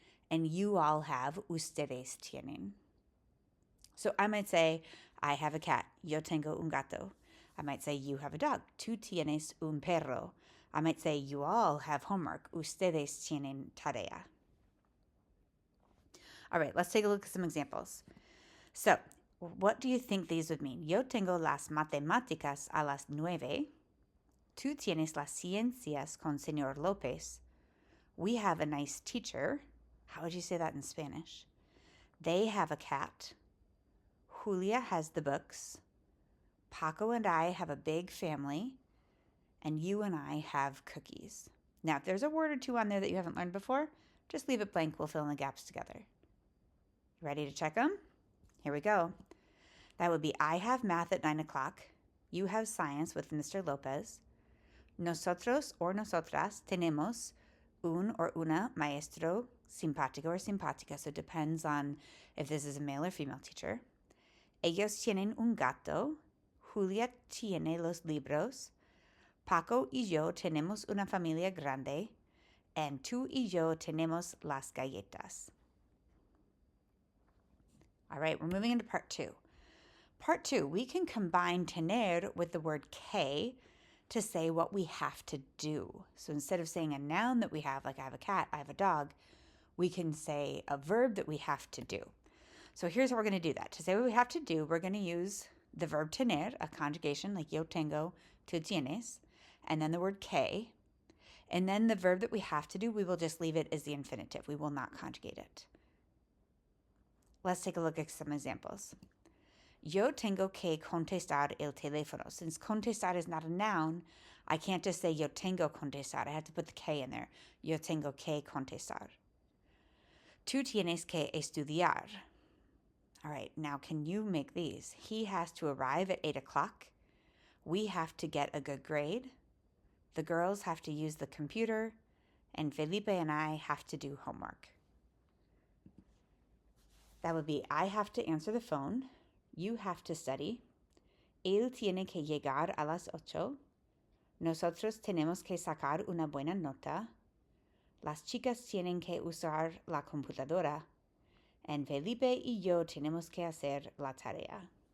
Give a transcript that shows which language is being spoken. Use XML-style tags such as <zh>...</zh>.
<en>And you all have,</en> <es>ustedes tienen.</es> <en>So I might say, I have a cat.</en> <es>Yo tengo un gato.</es> <en>I might say, you have a dog.</en> <es>Tú tienes un perro.</es> <en>I might say, you all have homework.</en> <es>Ustedes tienen tarea.</es> <en>All right, let's take a look at some examples. So, what do you think these would mean?</en> <es>Yo tengo las matemáticas a las 9. Tú tienes las ciencias con Señor López.</es> <en>We have a nice teacher. How would you say that in Spanish? They have a cat. Julia has the books. Paco and I have a big family. And you and I have cookies. Now, if there's a word or two on there that you haven't learned before, just leave it blank. We'll fill in the gaps together. Ready to check them? Here we go. That would be I have math at 9 o'clock. You have science with Mr. Lopez.</en> <es>Nosotros or nosotras tenemos un or una maestro simpático or simpática.</es> <en>So it depends on if this is a male or female teacher.</en> <es>Ellos tienen un gato. Julia tiene los libros. Paco y yo tenemos una familia grande. And tú y yo tenemos las galletas.</es> <en>All right, we're moving into part two. Part two, we can combine tener with the word que to say what we have to do. So instead of saying a noun that we have, like I have a cat, I have a dog, we can say a verb that we have to do. So here's how we're going to do that. To say what we have to do, we're going to use the verb tener, a conjugation like yo tengo, tú tienes, and then the word que. And then the verb that we have to do, we will just leave it as the infinitive. We will not conjugate it. Let's take a look at some examples.</en> <es>Yo tengo que contestar el teléfono.</es> <en>Since contestar is not a noun, I can't just say</en> <es>yo tengo contestar.</es> <en>I have to put the que in there.</en> <es>Yo tengo que contestar. Tú tienes que estudiar.</es> <en>All right, now can you make these? He has to arrive at 8 o'clock. We have to get a good grade. The girls have to use the computer. And Felipe and I have to do homework. That would be I have to answer the phone. You have to study.</en> <es>Él tiene que llegar a las 8. Nosotros tenemos que sacar una buena nota. Las chicas tienen que usar la computadora. And Felipe y yo tenemos que hacer la tarea.</es>